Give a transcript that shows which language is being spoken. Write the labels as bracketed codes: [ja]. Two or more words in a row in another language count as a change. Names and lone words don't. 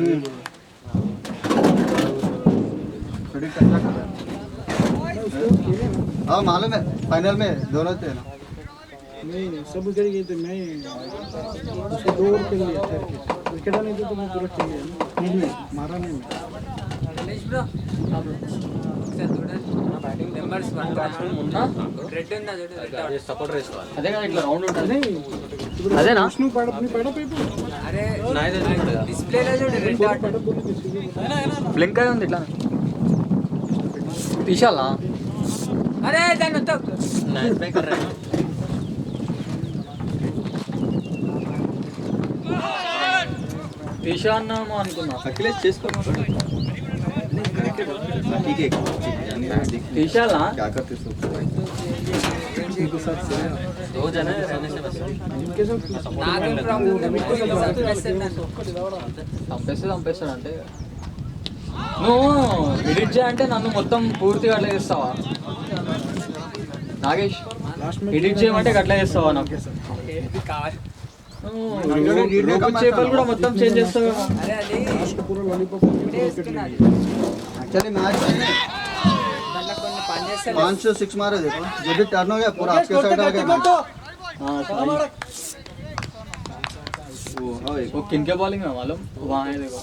[hi] हाँ मालूम है फाइनल में दोनों थे ना नहीं सब विकेट गए थे मैं उसको 2 ओवर खेल लिया ठहर के विकेट नहीं थे तो मैं पूरा खेल गया मारा नहीं मैं [te] అదే కదా ఇట్లా రౌండ్ ఉంటుంది అదేనా [hi] विष्णु पैडअप [te] బ్లింక్ అయి ఉంది ఇట్లా తీసాలా అరే దాన్ని తీసా అన్నాము అనుకున్నా [hi] अखिलेश चेस करो ठीक है [te] తీసాలా [hi] क्या करते सो दो जन इनके साथ [te] చంపేస్తాడు అంటే నువ్వు ఎడిట్ చేయంటే నన్ను మొత్తం పూర్తిగా అట్లా చేస్తావా నాగేష్ ఎడిట్ చేయమంటే అట్లా చేస్తావా నాకు చేపలు కూడా మొత్తం చేంజ్ చేస్తావు [hi] पूरा लॉलीपॉप विकेट नहीं एक्चुअली मैच में 5-6 मारे देखो जब भी टर्न हो गया पूरा आपके साइड आ गया वो हाँ एक वो किनके बॉलिंग में मालूम वहाँ है देखो